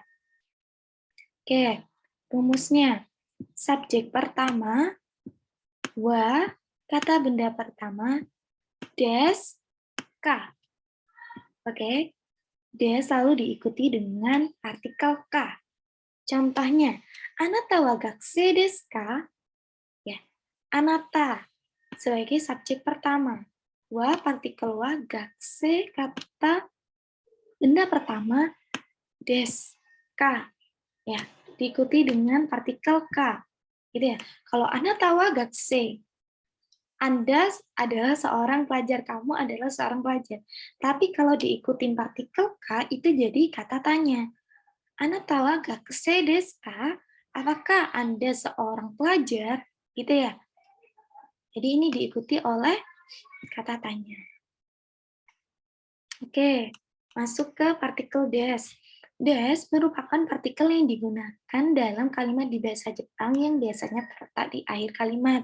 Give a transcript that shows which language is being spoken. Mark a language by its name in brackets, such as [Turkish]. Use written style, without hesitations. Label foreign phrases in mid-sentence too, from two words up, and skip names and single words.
[Indonesian] Oke, rumusnya. Subjek pertama, wa, kata benda pertama, des, K. Oke, des selalu diikuti dengan partikel K. Contohnya, [Japanese] あなたは学生ですか? [Indonesian] Ya, anata sebagai subjek pertama. Wa partikel wa, gakusei kata benda pertama, des, K. Ya, diikuti dengan partikel K. Gitu ya. Kalau [Japanese] あなたは学生, [Indonesian] Anda adalah seorang pelajar, kamu adalah seorang pelajar. Tapi kalau diikutin partikel K, itu jadi kata tanya. [Japanese] あなたは学生ですか? [Indonesian] Apakah Anda seorang pelajar? Gitu ya. Jadi ini diikuti oleh kata tanya. Oke, masuk ke partikel des. Des merupakan partikel yang digunakan dalam kalimat di bahasa Jepang yang biasanya terletak di akhir kalimat.